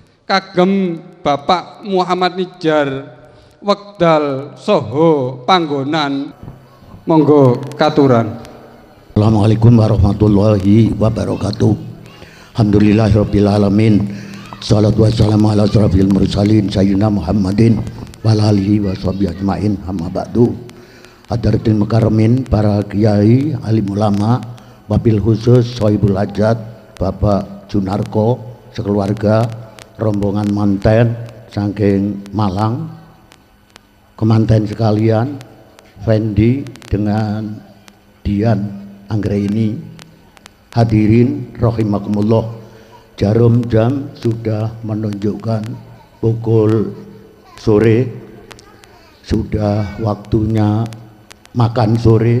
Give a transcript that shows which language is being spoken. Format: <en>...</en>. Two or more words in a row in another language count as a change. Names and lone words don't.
<jv>kagem Bapak Muhammad Nijar wekdal soho panggonan, monggo katuran.</jv> <ar>السلام عليكم ورحمة الله وبركاته. الحمد لله رب العالمين. والصلاة والسلام على أشرف المرسلين سيدنا محمد وعلى آله وصحبه أجمعين. أما بعد. حاضرين مكرمين,</ar> <id>para kiai, alim ulama,</id> <ar>وبالخصوص صاحب الحاجة</ar> <jv>Bapak Junarko sekeluarga, rombongan manten saking Malang, kemanten sekalian, Fendi dengan Dian Anggraini,</jv> <ar>حاضرين رحمكم الله.</ar> <id>Jarum jam sudah menunjukkan pukul sore, sudah waktunya makan sore.</id>